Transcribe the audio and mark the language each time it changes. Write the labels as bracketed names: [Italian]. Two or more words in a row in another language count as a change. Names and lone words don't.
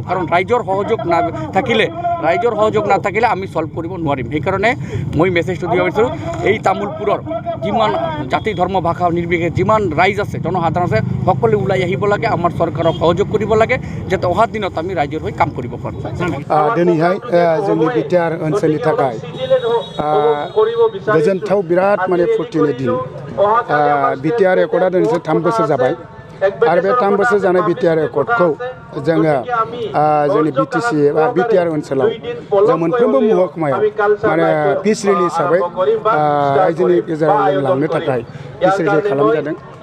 [Assamese] কাৰণ ৰাইজৰ সহযোগ নাথাকিলে আমি ছল্ভ কৰিব নোৱাৰিম। সেইকাৰণে মই মেছেজটো দিব বিচাৰোঁ, এই তামোলপুৰৰ যিমান জাতি ধৰ্ম ভাষা নিৰ্বিশেষে যিমান ৰাইজ আছে, জনসাধাৰণ আছে, সকলোৱে ওলাই আহিব লাগে, আমাৰ চৰকাৰক সহযোগ কৰিব লাগে যাতে অহা দিনত আমি ৰাইজৰ হৈ কাম কৰিব পাৰোঁ। [Bodo] दिनैहाय जोंनि बिटिआर ओनसोलनि थाखाय गोजोनथाव बिराद माने फुर्तिनि दिन। बिटिआर एकर्डआ दिनैसो 3 बोसोर जाबाय आरो बे 3 बोसोर जानाय बिटिआर एकर्डखौ जोङो जोंनि बिटिसि बा बिटिआर ओनसोलाव जों मोनफ्रोमबो महकुमायाव माने [English] peace rally [Bodo] हिसाबै रायजोनि गेजेराव जों लांनो थाखाय [English] peace rally [Bodo] खालामजादों।